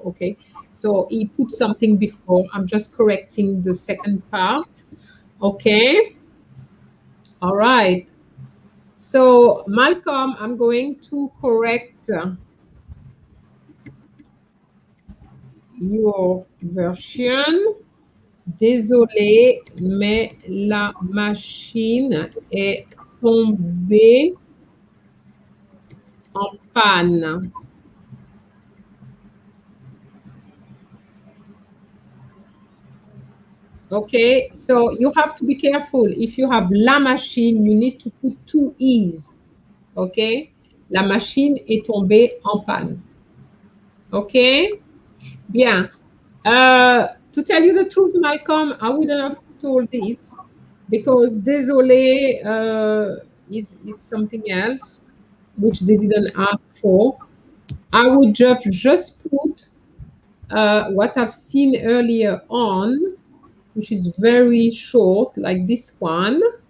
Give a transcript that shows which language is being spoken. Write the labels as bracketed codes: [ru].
[en] Okay, so he put something before. I'm just correcting the second part. Okay, all right. So Malcolm, I'm going to correct your version. [fr] Désolé, mais la machine est tombée en panne. [en] Okay, so you have to be careful. If you have [fr] la machine, [en] you need to put two E's. [fr] Okay, la machine est tombée en panne. Okay, bien. [en] To tell you the truth, Malcolm, I wouldn't have told this because désolé is something else which they didn't ask for. I would just put what I've seen earlier on, which is very short, like this one.